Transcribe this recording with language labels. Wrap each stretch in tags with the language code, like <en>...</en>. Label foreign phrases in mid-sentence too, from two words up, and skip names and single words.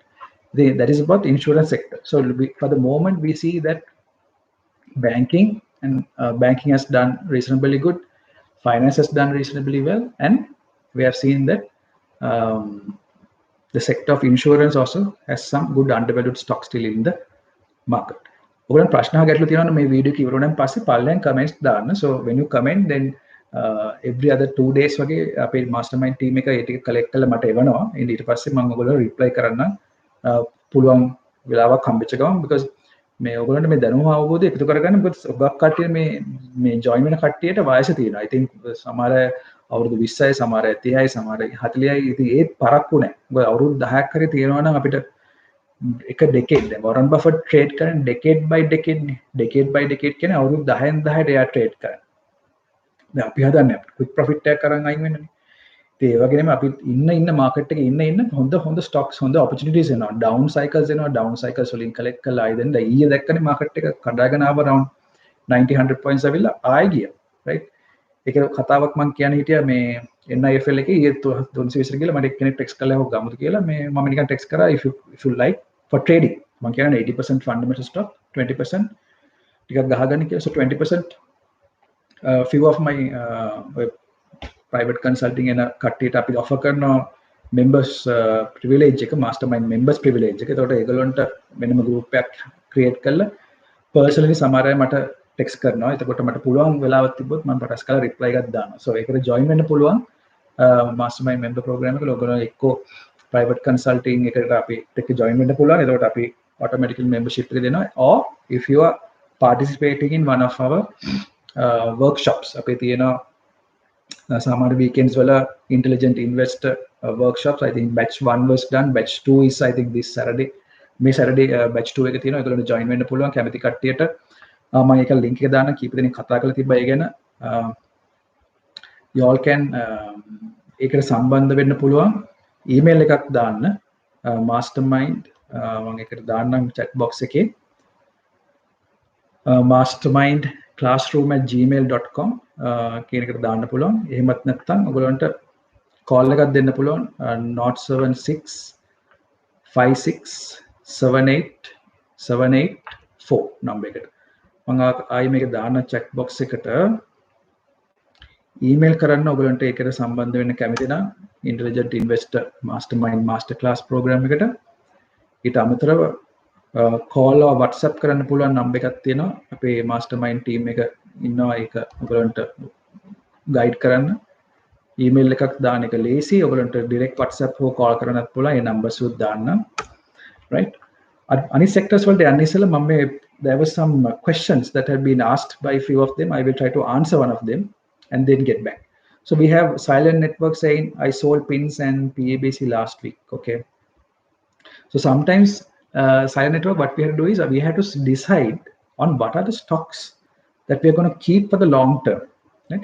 <en>That is about the insurance sector. So for the moment we see that banking has done reasonably good, finance has done reasonably well, and we have seen that the sector of insurance also has some good undervalued stocks still in the market.</en> <si>ඔයගොල්ලන් ප්‍රශ්න අහගැටලු තියෙනවා මේ වීඩියෝ එක ඉවර වුණාන් පස්සේ පල්ලෙන් කමෙන්ට්ස් දාන්න.</si> <en>So when you comment then every other 2 days</en> <si>වගේ අපේ</si> <en>mastermind team</en> <si>එක ඒ ටික collect කරලා මට එවනවා. ඊට පස්සේ මම ඔයගොල්ලෝ reply කරන්න පුළුවන් වෙලාවක් හම්බෙච්ච ගමන්, because මේ ඔයගොල්ලන්ට මේ දැනුම අවබෝධය එකතු කරගන්න. because ඔගක් කට්ටිය මේ join වෙන කට්ටියට වයස තියෙනවා.</si> <en>I think</en> <si>සමහර අවුරුදු 20යි, සමහර 30යි, සමහර 40යි. ඉතින් ඒත් පරක්කු නැහැ. මොකද අවුරුදු 10ක් හරි තියෙනවා නම් අපිට එක decade, දැන් වොරන් බෆට් trade කරන්නේ</si> <en>decade by decade</en> <si>නේ.</si> <en>decade by decade</en> <si>කියන්නේ අවුරුදු 10න් 10ට එයා trade කරන්නේ. දැන් අපි හදන්නේ</si> <en>quick profit</en> <si>එකක් කරන් අයින් වෙන්නනේ. ඉතින් ඒ වගේම අපි ඉන්න market එකේ ඉන්න හොඳ stocks, හොඳ opportunities එනවා.</si> <en>down cycles</en> <si>එනවා.</si> <en>down cycles</en> <si>වලින් collect කරලා ආයි දැන් ඊයේ දැක්කනේ market එක කඩාගෙන ආව</si> <en>around 90-100 points</en> <si>ඇවිල්ලා ආයි ගියා, right? ඒක කතාවක් මම කියන්න හිටියා මේ NIFL එකේ ඊයේ 320 කියලා මට කෙනෙක් ටෙක්ස්ට් කරලා හොග ගමුද කියලා. මේ මම නිකන් ටෙක්ස්ට් කරා</si> <en>if you like for trading</en> <si>මම කියන්නේ</si> <en>80% fundamental stock,</en> <si>20% ටිකක් ගහගන්න කියලා.</si> <en>So 20% few of my private consulting</en> <si>එන කට්ටියට අපි offer කරනවා</si> <en>members privilege</en> <si>එක,</si> <en>mastermind members privilege</en> <si>එක. ඒකට ඒගොල්ලන්ට වෙනම group එකක් create කරලා personally සමහර අය මට ටෙක්ස්ට් කරනවා. එතකොට මට පුළුවන් වෙලාවක් තිබ්බොත් මම පටස් කරලා reply එකක් දානවා. So ඒකට join වෙන්න පුළුවන්</si> <en>mastermind member program</en> <si>එකට. ඔයගොල්ලෝ එක්කෝ</si> <en>private consulting</en> <si>එකට අපි එක්ක join වෙන්න පුළුවන්. එතකොට අපි automatically membership එක දෙනවා.</si> <en>Or if you are participating in one of our workshops,</en> <si>අපේ තියෙනවා සමහර weekends වල</si> <en>intelligent investor workshops. I think batch 1 was done, batch 2 is I think this Saturday.</en> <si>මේ</si> <en>Saturday batch 2</en> <si>එක තියෙනවා. ඒගොල්ලන්ට join වෙන්න පුළුවන් කැමති කට්ටියට. මම ඒක link එක දාන්න, කීප දෙනෙක් කතා කරලා තිබ්බා ඒ ගැන.</si> <en>you all can</en> <si>ඒකට සම්බන්ධ වෙන්න පුළුවන් email එකක් දාන්න mastermind මම ඒකට දාන්නම්</si> <en>chat box</en> <si>එකේ mastermindclassroom@gmail.com කියන එකට දාන්න පුළුවන්. එහෙමත් නැත්නම් ඔයගොල්ලන්ට call එකක් දෙන්න පුළුවන් 076 56 78 784 number එකට. මම ආයි මේක දාන්න</si> <en>chat box</en> <si>එකට. email කරන්න ඔයගොල්ලන්ට ඒකට සම්බන්ධ වෙන්න කැමති නම්</si> <en>intelligent investor mastermind masterclass program</en> <si>එකට. ඊට අමතරව</si> <en>call or WhatsApp</en> <si>කරන්න පුළුවන් number එකක් තියෙනවා. අපේ</si> <en>mastermind team</en> <si>එක ඉන්නවා. ඒක ඔයගොල්ලන්ට guide කරන්න. email එකක් දාන එක ලේසි. ඔයගොල්ලන්ට</si> <en>direct WhatsApp</en> <si>හෝ call කරන්නත් පුළුවන්. ඒ numbers උත් දාන්න.</si> <en>right?</en> <si>අනිත් sectors වලට යන්න ඉස්සෙල්ලා මම මේ</si> <en>there was some questions that had been asked by a few of them. I will try to answer one of them and then get back. So we have Silent Network saying I sold pins and PABC last week. Okay. So sometimes silent network, what we have to do is we have to decide on what are the stocks that we are going to keep for the long term, right?</en>